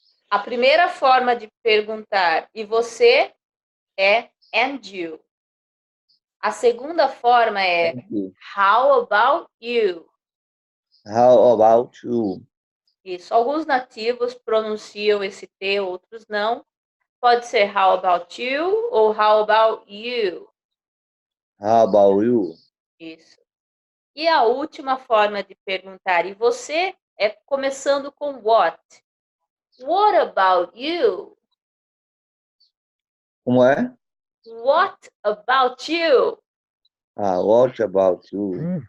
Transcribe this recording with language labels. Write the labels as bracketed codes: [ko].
[pt] A primeira forma de perguntar e você é and you. [en] A segunda forma é how about you? How about you? [pt] Isso. Alguns nativos pronunciam esse T, outros não. Pode ser [en] how about you [pt] ou how about you. [en] How about you? [pt] Isso. E a última forma de perguntar e você é começando com what. [en] What about you? [pt] Como é? [en] What about you? What about you?